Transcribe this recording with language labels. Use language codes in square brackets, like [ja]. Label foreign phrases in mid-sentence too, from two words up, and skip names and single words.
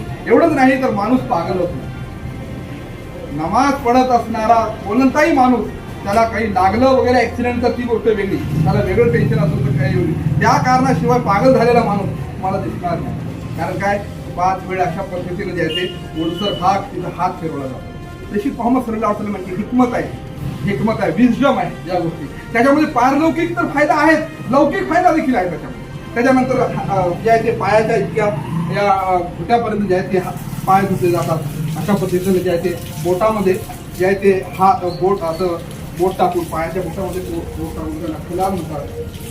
[mr] एवढंच नाही तर माणूस पागल होत नाही। नमाज पढत असणारा कोणताही माणूस त्याला काही लागलं वगैरे ऍक्सिडेंट तर ती गोष्ट वेगळी, त्याला वेगळं टेन्शन असतं काही त्या कारणाशिवाय पागल झालेला माणूस तुम्हाला दिसणार नाही. कारण काय 5 वेळा अशा पद्धतीने जे आहे ते ओलसर भाग तिथं हात फिरवला जातो. तशी मोहम्मद [ar] صلى الله عليه وسلم [mr] म्हणजे हिकमत आहे, विजडम आहे या गोष्टी. त्याच्यामध्ये पारलौकिक तर फायदा आहेत, लौकिक फायदा देखील आहे त्याच्यामध्ये. त्याच्यानंतर जे आहे ते पायाच्या इतक्या या घुट्यापर्यंत जे आहे ते पाय धुतले जातात. अशा पद्धतीने जे आहे ते बोटामध्ये जे आहे ते बोट असं बोट टाकून पायाच्या बोटामध्ये बोट टाकून त्याला खिलार म्हणतात.